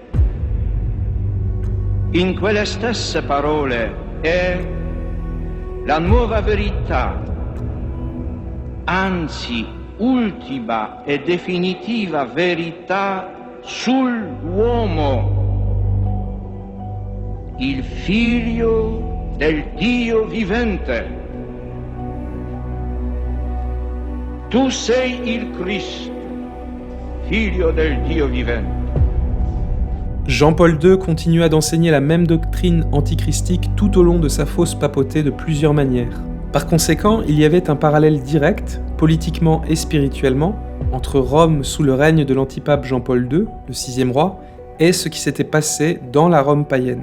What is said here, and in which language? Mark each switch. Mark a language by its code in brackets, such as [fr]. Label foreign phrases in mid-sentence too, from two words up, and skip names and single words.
[it] In quelle stesse parole è la nuova verità, anzi ultima e definitiva verità sull'uomo, il Figlio del Dio vivente. Tu sei il Cristo, Figlio del Dio vivente. [fr] Jean-Paul II continua d'enseigner la même doctrine antichristique tout au long de sa fausse papauté de plusieurs manières. Par conséquent, il y avait un parallèle direct, politiquement et spirituellement, entre Rome sous le règne de l'antipape Jean-Paul II, le 6e roi, et ce qui s'était passé dans la Rome païenne.